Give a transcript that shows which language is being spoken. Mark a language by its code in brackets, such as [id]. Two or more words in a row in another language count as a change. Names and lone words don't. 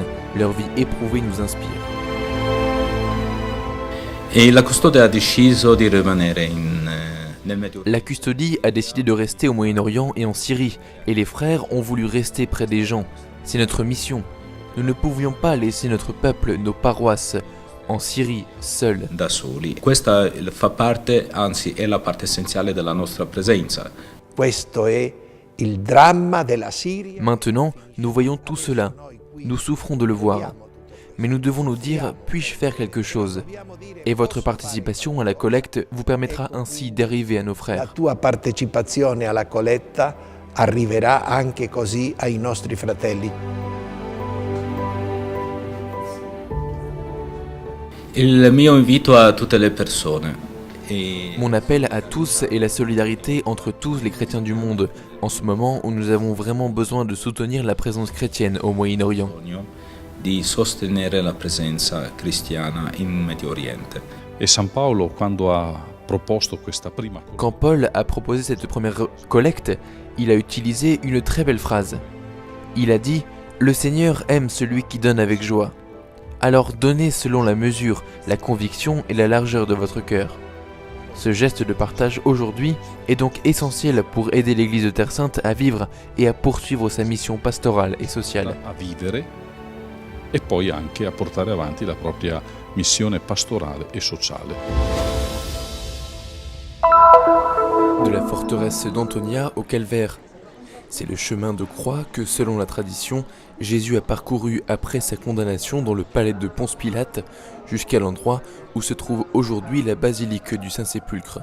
[fr] Leur vie éprouvée nous inspire. La custodie a décidé de rester au Moyen-Orient et en Syrie, et les frères ont voulu rester près des gens. C'est notre mission. Nous ne pouvions pas laisser notre peuple, nos paroisses, en Syrie, seuls. [it] Questa fa parte, anzi è la parte essenziale della nostra presenza. Questo è il dramma della Siria. [fr] Maintenant, nous voyons tout cela. Nous souffrons de le voir. Mais nous devons nous dire, puis-je faire quelque chose? Et votre participation à la collecte vous permettra ainsi d'arriver à nos frères. [it] La tua partecipazione alla colletta arriverà anche così ai nostri fratelli. Il mio invito a tutte le persone. [fr] Mon appel à tous est la solidarité entre tous les chrétiens du monde, en ce moment où nous avons vraiment besoin de soutenir la présence chrétienne au Moyen-Orient. [it] Di sostenere la presenza cristiana in Medio Oriente. E San Paolo, quando ha [fr] Quand Paul a proposé cette première collecte, il a utilisé une très belle phrase. Il a dit « Le Seigneur aime celui qui donne avec joie. Alors donnez selon la mesure, la conviction et la largeur de votre cœur. » Ce geste de partage aujourd'hui est donc essentiel pour aider l'Église de Terre Sainte à vivre et à poursuivre sa mission pastorale et sociale. [it] A vivere e poi anche a portare avanti la propria missione pastorale e sociale. [fr] De la forteresse d'Antonia au calvaire. C'est le chemin de croix que, selon la tradition, Jésus a parcouru après sa condamnation dans le palais de Ponce Pilate jusqu'à l'endroit où se trouve aujourd'hui la basilique du Saint-Sépulcre.